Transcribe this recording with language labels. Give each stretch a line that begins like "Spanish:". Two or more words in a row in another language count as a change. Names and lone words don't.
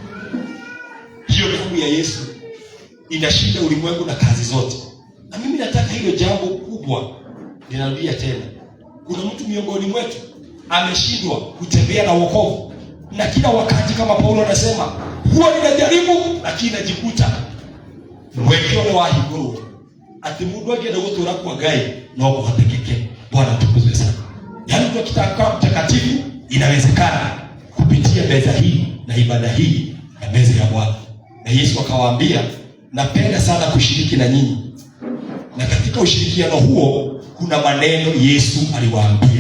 Swahili: Hiyo damu ya Yesu inashinda ulimwengu na kazi zote. Na mimi nataka hilo jambo kubwa, ninarudia tena, kuna mtu miongoni mwetu ameshindwa kutembea na wokovu, na kila wakati kama Paulo anasema, huwa ninajaribu lakini najikuta
Kikuyu: mwekeo wa higuru ati mundu agenda gutura kwa Ngai no kuhatekeke.
Swahili: Bwana atukuzwe sana. Yaani kwa kitabu mtakatifu inawezekana kupitia meza hii na ibada hii na meza ya Bwana. Na Yesu akawaambia, napenda sana kushiriki na nyinyi. Na katika ushirikiano huo kuna maneno Yesu aliwaambia.